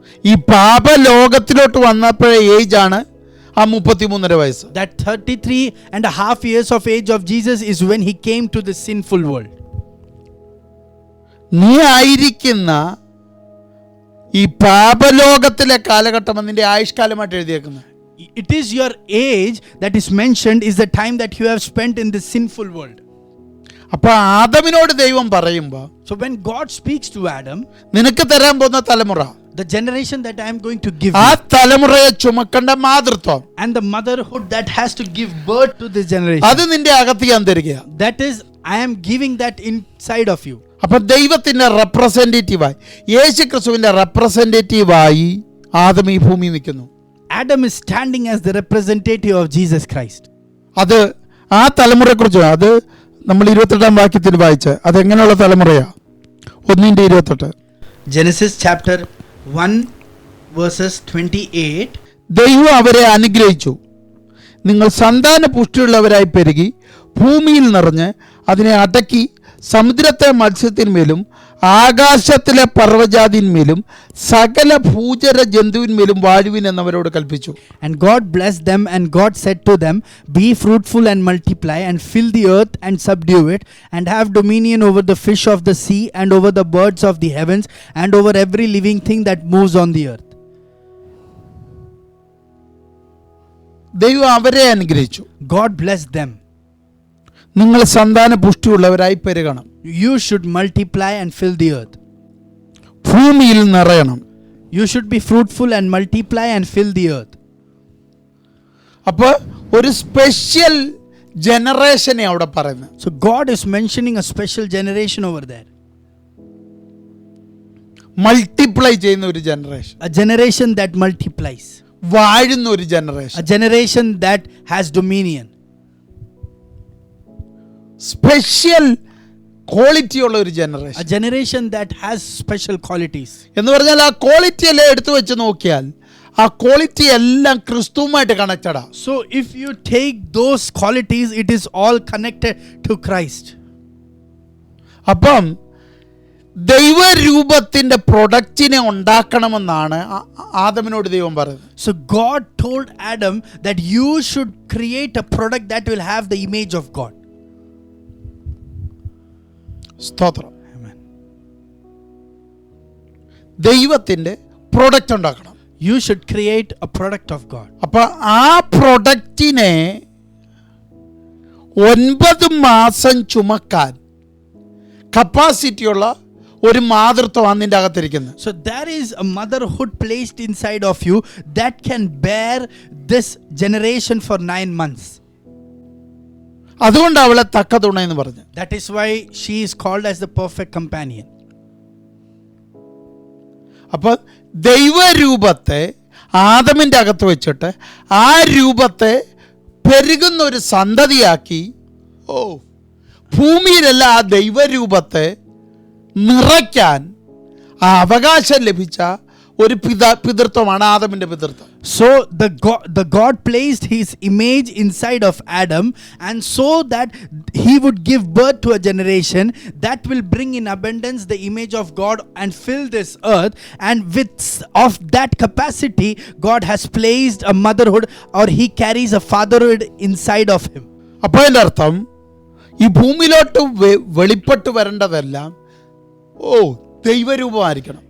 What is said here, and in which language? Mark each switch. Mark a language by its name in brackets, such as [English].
[Malayalam] ഈ പാപ ലോകത്തിലോട്ട് വന്നപ്പോഴേ ഏജ് ആണ് ആ 33.5 വയസ്സ്. [English] That 33.5 years of age of Jesus is when he came to the sinful world. [Malayalam] നീ ആയിരിക്കുന്ന ഈ പാപലോകത്തിലെ കാലഘട്ടം നിന്റെ ആയുഷ്കാലമായിട്ട് എഴുതിയേക്കുന്നത്. [English] It is your age that is mentioned is the time that you have spent in the sinful world. [Malayalam] അപ്പൊ ആദമിനോട് ദൈവം പറയുമ്പോ, [English] So when God speaks to Adam, [Malayalam] നിനക്ക് തരാൻ പോകുന്ന തലമുറ, [English] the generation that I am going to give [Malayalam] ആ [English] you, [Malayalam] തലമുറയെ ചുമക്കേണ്ട മാതൃത്വം, [English] and the motherhood that has to give birth to this generation, [Malayalam] അത് നിന്റെ അകത്ത് ഞാൻ തരിക. [English] that is, I am giving that inside of you. [Malayalam] അപ്പൊ ദൈവത്തിന്റെ റെപ്രസെന്റേറ്റീവായി, യേശു ക്രിസ്തുവിന്റെ റെപ്രസെന്റേറ്റീവായി ആദം ഈ ഭൂമി നിൽക്കുന്നു. [English] Adam is standing as the representative of Jesus Christ. [Malayalam] അത് ആ തലമുറയെ കുറിച്ച് അത് നമ്മൾ 28 വാക്യത്തിൽ വായിച്ച്, അതെങ്ങനെയുള്ള തലമുറയാ? [English] 1:28. Genesis chapter 1 verses 28. [Malayalam] ദൈവം അവരെ അനുഗ്രഹിച്ചു. നിങ്ങൾ സന്താന പുഷ്ടിയുള്ളവരായി പെരുകി ഭൂമിയിൽ നിറഞ്ഞ് അതിനെ അടക്കി സമുദ്രത്തെ മത്സ്യത്തിന്മേലും ആകാശത്തിലെ പർവ്വജാതിന്മേലും സകല ഭൂചര ജന്തുവിന്മേലും വാഴുവിൻ എന്നവരോട് കൽപ്പിച്ചു. [English] And God blessed them, and God said to them, be fruitful and multiply, and fill the earth and subdue it, and have dominion over the fish of the sea, and over the birds of the heavens, and over every living thing that moves on the earth. [Malayalam] ദൈവം അവരെ അനുഗ്രഹിച്ചു. [English] God blessed them. [Malayalam] നിങ്ങൾ സന്താന പുഷ്ടിയുള്ളവരായി പെരുകണം. [English] You should multiply and fill the earth. [Malayalam] ഭൂമിയിൽ നിറയണം. [English] You should be fruitful and multiply and fill the earth. [Malayalam] അപ്പോൾ ഒരു special ജനറേഷനെ അവിടെ പറയുന്നത്. [English] So God is mentioning a special generation over there. [Malayalam] Multiply ചെയ്യുന്ന ഒരു generation, [English] A generation that multiplies. [Malayalam] വാഴുന്ന ഒരു generation, [English] A generation that has dominion. [Malayalam] Special quality ഉള്ള ഒരു generation. [English] A generation that has special qualities. [Malayalam] എന്ന് പറഞ്ഞാൽ ആ ക്വാളിറ്റി എല്ലാം എടുത്തു വെച്ച് നോക്കിയാൽ ആ ക്വാളിറ്റി എല്ലാം ക്രിസ്തുവുമായിട്ട് കണക്റ്റഡാ. [English] So if you take those qualities, it is all connected to Christ. [Malayalam] അപ്പം ദൈവരൂപത്തിന്റെ പ്രൊഡക്റ്റിനെ ഉണ്ടാക്കണമെന്നാണ് ആദമിനോട് ദൈവം പറയുന്നത്. [English] So God told Adam that you should create a product that will have the image of God. [Malayalam] സ്തോത്രം. [English] Amen. [Malayalam] ദൈവത്തിന്റെ product ഉണ്ടാക്കണം. [English] You should create a product of God. [Malayalam] അപ്പൊ ആ പ്രൊഡക്റ്റിനെ 9 മാസം ചുമക്കാൻ കപ്പാസിറ്റിയുള്ള ഒരു മാതൃത്വമാണ് നിന്റെ അകത്തിരിക്കുന്നത്. [English] So there is a motherhood placed inside of you that can bear this generation for 9 months. [Malayalam] അതുകൊണ്ട് അവളെ തക്ക തുണ എന്ന് പറഞ്ഞു. [English] That is why she is called as the perfect companion. [Malayalam] അപ്പൊ ദൈവരൂപത്തെ ആദമിന്റെ അകത്ത് വെച്ചിട്ട് ആ രൂപത്തെ പെരുകുന്ന ഒരു സന്തതിയാക്കി ഭൂമിയിലല്ല ആ ദൈവരൂപത്തെ നിറയ്ക്കാൻ ആ അവകാശം ലഭിച്ച ഒരു പിതൃത്വമാണ് ആദമിന്റെ പിതൃത്വം. [English] So the God placed his image inside of Adam, and so that he would give birth to a generation that will bring in abundance the image of God and fill this earth, and with of that capacity God has placed a motherhood, or he carries a fatherhood inside of him. [Malayalam] അപ്പോൾ അതിൻ്റെ അർത്ഥം ഈ ഭൂമിയിലോട്ട് വെളിപ്പെട്ട് വരേണ്ടതെല്ലാം ദൈവരൂപമായിരിക്കണം.